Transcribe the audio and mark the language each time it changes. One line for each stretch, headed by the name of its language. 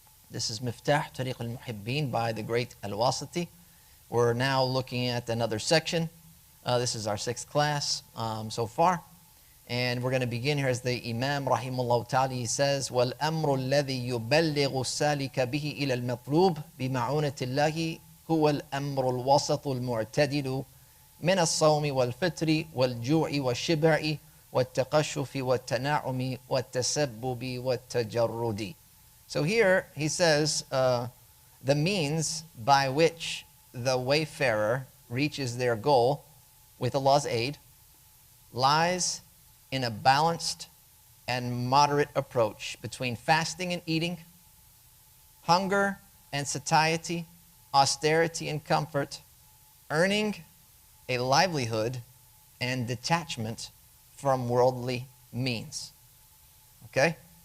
English: This is Miftāḥ Ṭarīq al-Muḥibbīn by the great al-Wāsiṭī. We're now looking at another section. This is our sixth class so far. And we're going to begin here as the Imām rahimahullah ta'ala, he says,
Arabic: وَالْأَمْرُ الَّذِي يُبَلِّغُ السَّالِكَ بِهِ إِلَى الْمَطْلُوبِ بِمَعُونَةِ اللَّهِ هُوَ الْأَمْرُ الْوَسَطُ الْمُعْتَدِلُ من الصوم والفطر والجوع والشبع والتقشف والتنعم والتسبب والتجرد.
English: So here he says the means by which the wayfarer reaches their goal with Allah's aid lies in a balanced and moderate approach between fasting and eating, hunger and satiety, austerity and comfort, earning a livelihood, and detachment from worldly means. Okay?